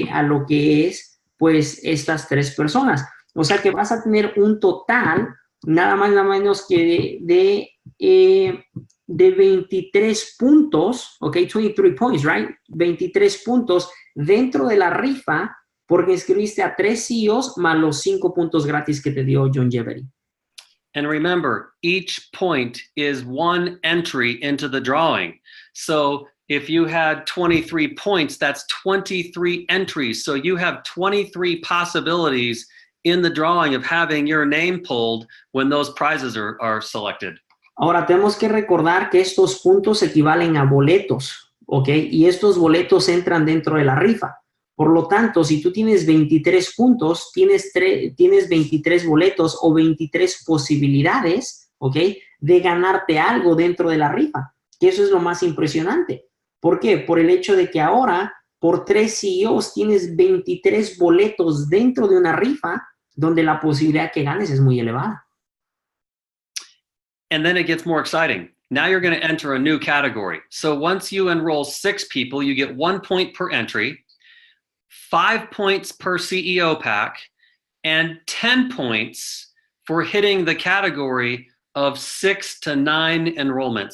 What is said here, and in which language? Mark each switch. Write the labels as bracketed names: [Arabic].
[Spanish] A lo que es, pues, estas 3 personas. O sea que vas a tener un total, nada más, nada menos que de 23 puntos, ¿ok? [English] 23 points, right? [Spanish] 23 puntos dentro de la rifa porque inscribiste a 3 CEOs más los 5 puntos gratis que te dio John Jevery. [English] And remember, each point is 1 entry into the drawing. So if you had 23 points, that's 23 entries. So you have 23 possibilities in the drawing of having your name pulled when those prizes are selected. [Spanish] Ahora, tenemos que recordar que estos puntos equivalen a boletos, ¿ok? Y estos boletos entran dentro de la rifa. Por lo tanto, si tú tienes 23 puntos, tienes 23 boletos o 23 posibilidades, ¿ok? De ganarte algo dentro de la rifa, que eso es lo más impresionante. ¿Por qué? Por el hecho de que ahora, por 3 CEOs, tienes 23 boletos dentro de una rifa donde la posibilidad que ganes es muy elevada. [English] And then it gets more exciting. Now you're going to enter a new category. So once you enroll 6 people, you get 1 point per entry, 5 points per CEO pack, and 10 points for hitting the category of 6 to 9 enrollments.